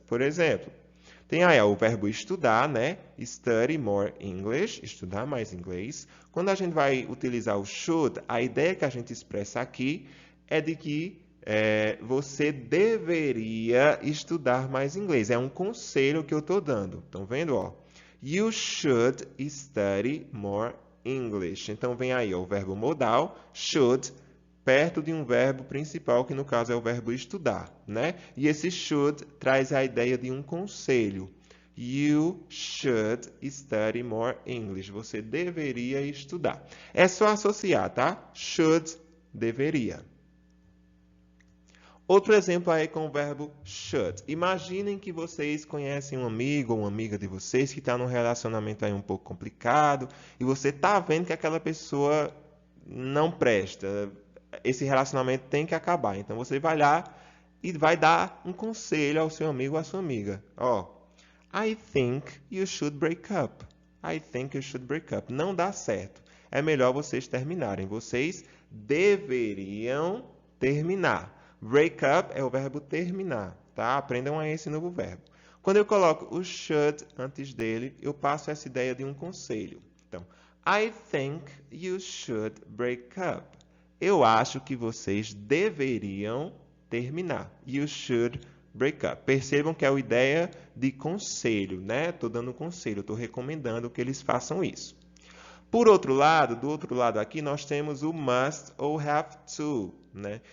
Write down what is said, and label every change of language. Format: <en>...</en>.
<pt>Por exemplo, tem aí o verbo estudar, né?</pt> <en>Study more English,</en> <pt>estudar mais inglês. Quando a gente vai utilizar o should, a ideia que a gente expressa aqui é de que você deveria estudar mais inglês. É um conselho que eu estou dando. Estão vendo? Ó?</pt> <en>You should study more English.</en> <pt>Então, vem aí ó, o verbo modal, should, perto de um verbo principal, que no caso é o verbo estudar, né? E esse should traz a ideia de um conselho.</pt> <en>You should study more English.</en> <pt>Você deveria estudar. É só associar, tá? Should, deveria. Outro exemplo aí com o verbo should. Imaginem que vocês conhecem um amigo ou uma amiga de vocês que está num relacionamento aí um pouco complicado e você está vendo que aquela pessoa não presta. Esse relacionamento tem que acabar. Então você vai lá e vai dar um conselho ao seu amigo ou à sua amiga.</pt> <en>Ó, I think you should break up. I think you should break up.</en> <pt>Não dá certo. É melhor vocês terminarem. Vocês deveriam terminar. Break up é o verbo terminar, tá? Aprendam aí esse novo verbo. Quando eu coloco o should antes dele, eu passo essa ideia de um conselho.</pt> <en>Então, I think you should break up.</en> <pt>Eu acho que vocês deveriam terminar.</pt> <en>You should break up.</en> <pt>Percebam que é a ideia de conselho, né? Estou dando um conselho, estou recomendando que eles façam isso. Por outro lado, do outro lado aqui, nós temos o must ou have to, né?</pt>